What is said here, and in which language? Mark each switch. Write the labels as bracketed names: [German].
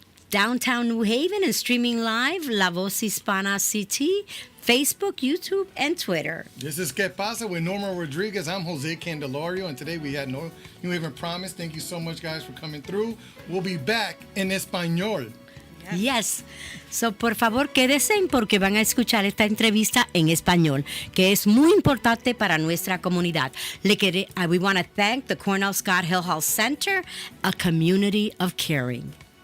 [English] Downtown New Haven and streaming live La Voz Hispana CT, Facebook, YouTube, and Twitter. This is K-PASA with Norma Rodríguez. I'm Jose Candelario, and today we had New Haven Promise. Thank you so much, guys, for coming through. We'll be back in español. Yes. [Spanish] So, por favor, quédense porque van a escuchar esta entrevista en español, que es muy importante para nuestra comunidad. [English] We want to thank the Cornell Scott Hill Health Center, a community of caring.